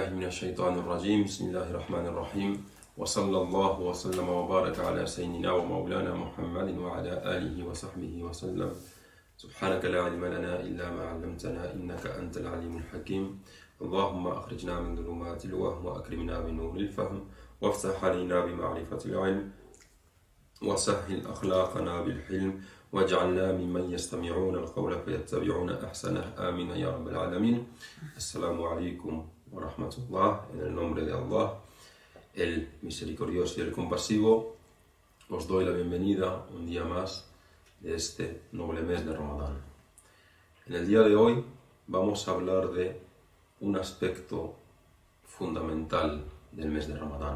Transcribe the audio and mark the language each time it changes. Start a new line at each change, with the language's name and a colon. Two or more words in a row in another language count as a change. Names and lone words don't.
Arabic: الشيطان الرجيم بسم الله الرحمن الرحيم وصلى الله وسلم وبارك على سيدنا ومولانا محمد وعلى آله وصحبه وسلم سبحانك لا علم لنا إلا ما علمتنا إنك أنت العليم الحكيم اللهم أخرجنا من ظلمات الوهم وأكرمنا بنور الفهم وافتح علينا بمعرفة العلم وسهل أخلاقنا بالحلم واجعلنا ممن يستمعون القول فيتبعون أحسنه آمين يا رب العالمين. السلام عليكم ورحمة الله.
Spanish: En el nombre de Allah, el misericordioso y el compasivo, os doy la bienvenida un día más de este noble mes de Ramadán. En el día de hoy vamos a hablar de un aspecto fundamental del mes de Ramadán.